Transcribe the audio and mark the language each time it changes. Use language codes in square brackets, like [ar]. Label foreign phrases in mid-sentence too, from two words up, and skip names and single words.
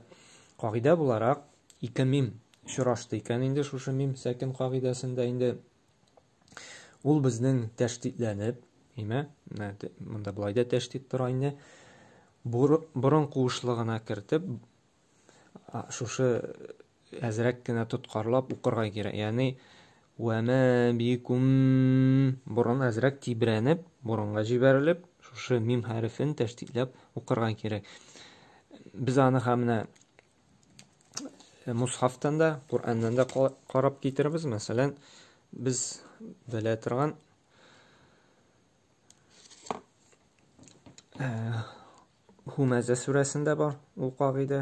[tt] Кагыйдә буларак, ике мим очрашты икән инде шушы мим сәкин кагыйдәсендә инде. Ул безнең тәшдидләнеп, монда булай да тәшдид тора инде. Борын куышлыгына кертеп, шушы әзрәк кенә тоткарлап укырга кирәк. [ar] Ягъни وما بكم, [tt] борын әзрәк тибрәнеп, борынга җибәрелеп, шушы мим хәрефен тәшдидләп укырга кирәк. Без аны һәмнә мусхафтан да, Кур'аннан да карап китербез. Мәсәлән, без белә торган Humazə surəsində бар ул кагыйдә.